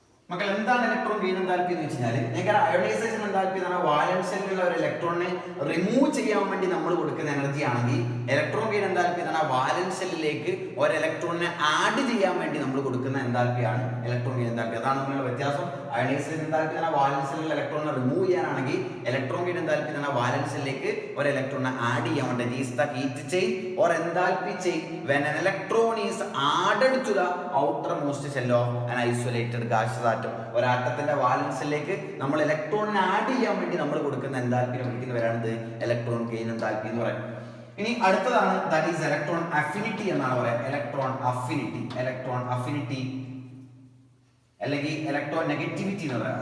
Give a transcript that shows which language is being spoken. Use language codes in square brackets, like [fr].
[ml] മക്കൾ, എന്താണ് electron gain enthalpy എന്ന് വെച്ചാൽ, നിങ്ങൾക്ക് അയോണൈസേഷൻ എൻതാൽപ്പി എന്ന് പറഞ്ഞാൽ വാലൻസ് സെല്ലിലുള്ള ഒരു ഇലക്ട്രോണിനെ റിമൂവ് ചെയ്യാൻ വേണ്ടി നമ്മൾ കൊടുക്കുന്ന എനർജി ആണെങ്കിൽ, ഇലക്ട്രോൺ ഗെയിൻ എൻതാൽപ്പി എന്ന് പറഞ്ഞാൽ വാലൻസ് സെല്ലിലേക്ക് ഒരു ഇലക്ട്രോണിനെ ആഡ് ചെയ്യാൻ വേണ്ടി നമ്മൾ കൊടുക്കുന്ന എൻതാൽപ്പിയാണ് ഇലക്ട്രോൺ ഗെയിൻ എൻതാൽപ്പി. അതാണ് തമ്മിലുള്ള വ്യത്യാസം. അയോണൈസേഷൻ എൻതാൽപ്പി എന്ന് പറഞ്ഞാൽ വാലൻസ് സെല്ലിലുള്ള ഇലക്ട്രോണിനെ റിമൂവ് ചെയ്യാനാണെങ്കിൽ, ഇലക്ട്രോൺ ഗെയിൻ എൻതാൽപ്പി എന്ന് പറഞ്ഞാൽ വാലൻസ് സെല്ലിലേക്ക് ഒരു ഇലക്ട്രോണിനെ ആഡ് ചെയ്യാൻ വേണ്ടി. [en] It is the heat change or enthalpy change when an electron is added to the outermost shell of an isolated gaseous atom. [ml] ഒരു ആറ്റത്തിന്റെ വാലൻസിലേക്ക് നമ്മൾ ഇലക്ട്രോണിനെ ആഡ് ചെയ്യാൻ വേണ്ടി നമ്മൾ കൊടുക്കുന്ന എൻതാൽപ്പിനെ വിളിക്കുന്നവരാണിത് ഇലക്ട്രോൺ ഗെയിൻ എൻതാൽപ്പി എന്ന് പറയുന്നത്. ഇനി അടുത്തതാണ് [en] that is [ml] ഇലക്ട്രോൺ അഫിനിറ്റി എന്നാണ് പറയുക. ഇലക്ട്രോൺ അഫിനിറ്റി, ഇലക്ട്രോൺ അഫിനിറ്റി അല്ലെങ്കിൽ ഇലക്ട്രോൺ നെഗറ്റിവിറ്റി എന്ന് പറയാം.